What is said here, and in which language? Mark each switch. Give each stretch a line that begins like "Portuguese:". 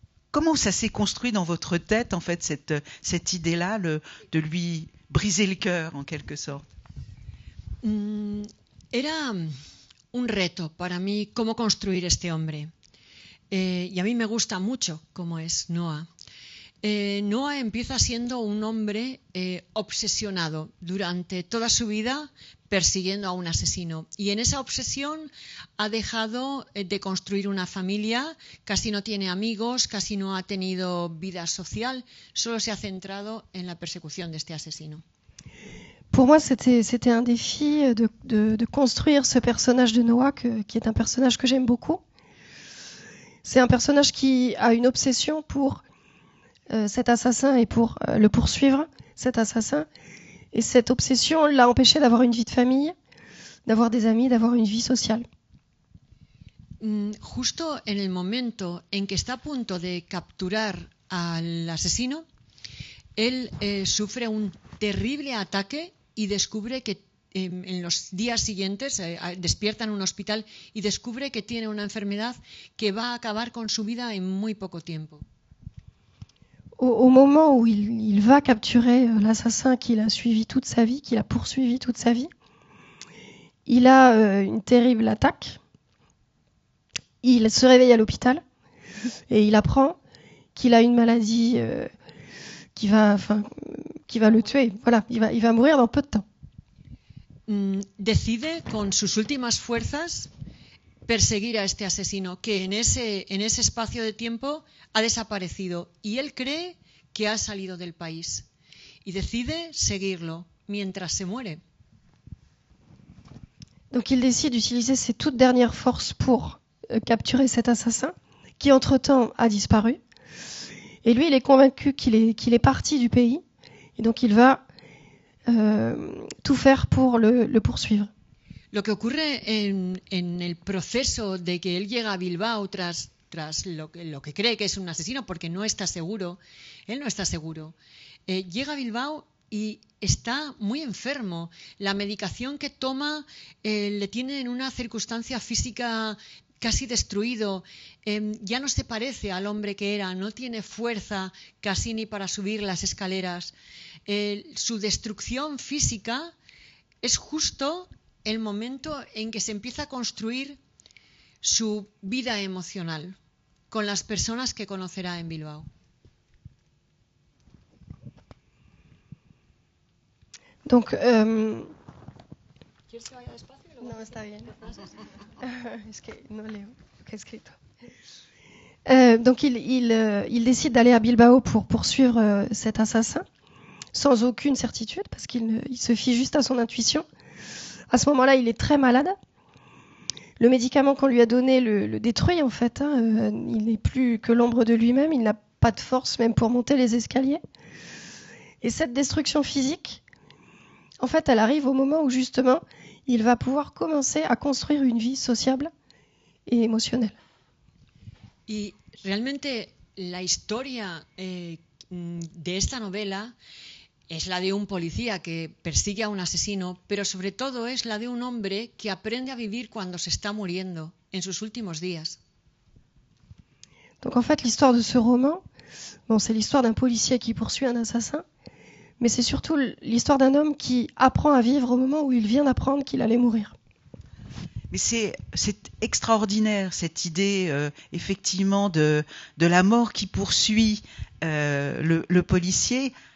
French: Comment ça s'est construit dans votre tête, en fait, cette idée-là, de lui briser le cœur, en quelque sorte?
Spanish: Era un reto para mí cómo construir este hombre. Y a mí me gusta mucho cómo es Noah. Noah empieza siendo un hombre obsesionado durante toda su vida persiguiendo a un asesino. Y en esa obsesión ha dejado de construir una familia, casi no tiene amigos, casi no ha tenido vida social, solo se ha centrado en la persecución de este asesino.
French: Pour moi, c'était un défi de construire ce personnage de Noah, qui est un personnage que j'aime beaucoup. C'est un personnage qui a une obsession pour cet assassin et pour le poursuivre, cet assassin. Et cette obsession l'a empêché d'avoir une vie de famille, d'avoir des amis, d'avoir une vie sociale.
Spanish: Justo en el momento en que está a punto de capturar al asesino, él sufre un terrible ataque y descubre que en los días siguientes despierta en un hospital y descubre que tiene una enfermedad que va a acabar con su vida en muy poco tiempo.
French: Au moment où il va capturer l'assassin qu'il a suivi toute sa vie, qu'il a poursuivi toute sa vie, il a une terrible attaque. Il se réveille à l'hôpital et il apprend qu'il a une maladie qui va le tuer. Voilà, il va mourir dans peu de temps.
Spanish: Decide con sus últimas fuerzas perseguir a este asesino que en ese espacio de tiempo ha desaparecido y él cree que ha salido del país y decide seguirlo mientras se muere.
French: Donc il décide d'utiliser ses toutes dernières forces pour capturer cet assassin qui entre-temps a disparu. Et lui, il est convaincu qu'il est parti du pays Et donc il va tout faire pour le poursuivre.
Spanish: Lo que ocurre en el proceso de que él llega a Bilbao tras lo que cree que es un asesino, porque no está seguro, él no está seguro, llega a Bilbao y está muy enfermo. La medicación que toma le tiene en una circunstancia física casi destruido, ya no se parece al hombre que era, no tiene fuerza casi ni para subir las escaleras. Su destrucción física es justo el momento en que se empieza a construir su vida emocional con las personas que conocerá en Bilbao.
French: Donc,
Spanish: ¿Quieres que vaya despacio? no, está bien. Es que no leo lo que he escrito.
French: Donc il décide d'aller à Bilbao pour poursuivre cet assassin, sans aucune certitude, parce qu'il se fie juste à son intuition. À ce moment-là, il est très malade. Le médicament qu'on lui a donné le détruit, en fait. Il n'est plus que l'ombre de lui-même, il n'a pas de force même pour monter les escaliers. Et cette destruction physique, en fait, elle arrive au moment où, justement, il va pouvoir commencer à construire une vie sociable et émotionnelle.
Spanish: Y realmente la historia de esta novela es la de un policía que persigue a un asesino, pero sobre todo es la de un hombre que aprende a vivir cuando se está muriendo, en sus últimos días.
French: Donc en fait, l'histoire de ce roman, bon, c'est l'histoire d'un policier qui poursuit un assassin, mais c'est surtout l'histoire d'un homme qui apprend à vivre au moment où il vient d'apprendre qu'il allait mourir. Mais c'est extraordinaire, cette idée, effectivement, de la mort qui poursuit le policier.